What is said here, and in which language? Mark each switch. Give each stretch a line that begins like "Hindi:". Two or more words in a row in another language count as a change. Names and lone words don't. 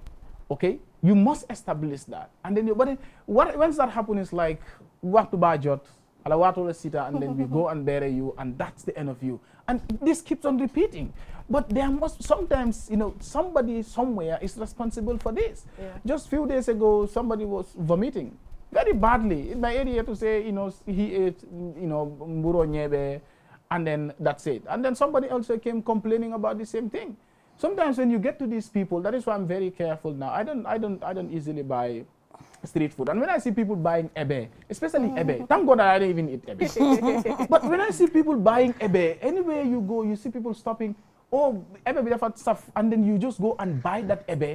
English: Okay, you must establish that. And then, once that happens, it's like, what to budget, and then we go and bury you, and that's the end of you. And this keeps on repeating. But there must sometimes, somebody somewhere is responsible for this. Yeah. Just a few days ago, somebody was vomiting very badly in my area to say, he ate,
Igbo: mburo nyebe,
English: and then that's it. And then somebody also came complaining about the same thing. Sometimes when you get to these people, that is why I'm very careful now. I don't easily buy street food. And when I see people buying ebe, especially ebe, thank God I don't even eat ebe. But when I see people buying ebe, anywhere you go, you see people stopping, oh, ebe stuff, and then you just go and buy that ebe.